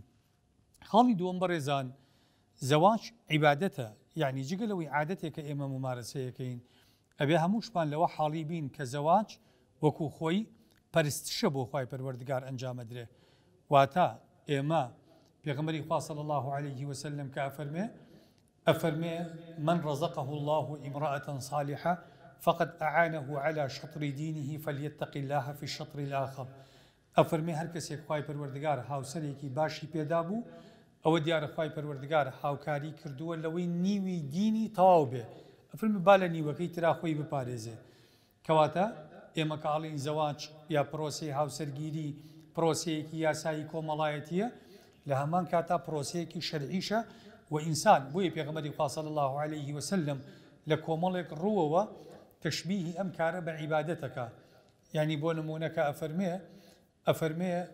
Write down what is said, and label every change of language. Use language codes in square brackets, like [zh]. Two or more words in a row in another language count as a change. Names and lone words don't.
[ckb] خاڵی دووەم بەڕێزان زەواج عیبادەتە، یعنی جگە لەوەی عادەتێکە ئێمە ممارەسەیەکەین ئەبێ هەمووشمان لەوە حاڵی بین کە زەواج وەکو خۆی پەرستشە بۆ خوای پەروەردگار ئەنجامەدرێ. واتە ئێمە پێغەمبەری خوا [ar] صلی الله عليه وسلم [ckb] کە ئەفەرمێ [ar] من رزقه الله امرأة صالحة فقد أعانه على شطر دينه فليتق الله في الشطر الآخر. [ckb] ئەفەرمێ هەر کەسێک خوای پەروەردگار هاوسەرێکی باشی پێدا بوو ئەوە دیارە خوای پەروەردگار هاوکاری کردووە لەوەی نیوی دینی تەواو بێ، ئەفەرمێ با لە نیوەکەی ترا خۆی بپارێزێ. کەواتە ئێمە کاڵین زەواج یا پرۆسەی هاوسەرگیری پرۆسەیەکی یاسایی کۆمەڵایەتیە، لە هەمان کاتا پرۆسەیەکی شەرعیشە و ئینسان بۆیە پێغەمبەری خوا [ar] صلی الله عليه وسلم [ckb] لە کۆمەڵێک ڕووەوە تەشبیهی ئەم کارە بە عیبادەتەکە، یعنی بۆ نمونەکە ئەفەرمێ